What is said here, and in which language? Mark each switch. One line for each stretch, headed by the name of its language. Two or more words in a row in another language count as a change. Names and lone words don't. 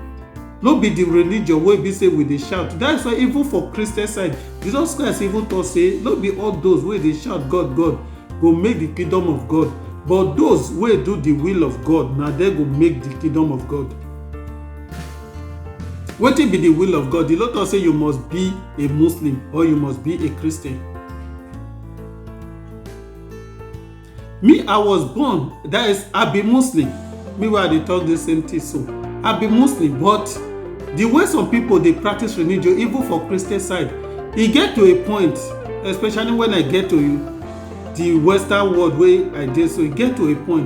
Nigerian Pidgin: No be the religion wey be say we dey shout. That's why even for Christian side, Jesus Christ even talk say no be all those wey dey shout God God go make the kingdom of God, but those wey do the will of God, na dem go make the kingdom of God. Wetin be the will of God? The Lord talk say you must be a Muslim or you must be a Christian. Me, I was born, that is, I be Muslim. Me, where I dey talk the same thing, so I be Muslim, but the way some people dey practice religion, even for Christian side, e get to a point, especially when I get to the Western world wey I dey, so e get to a point.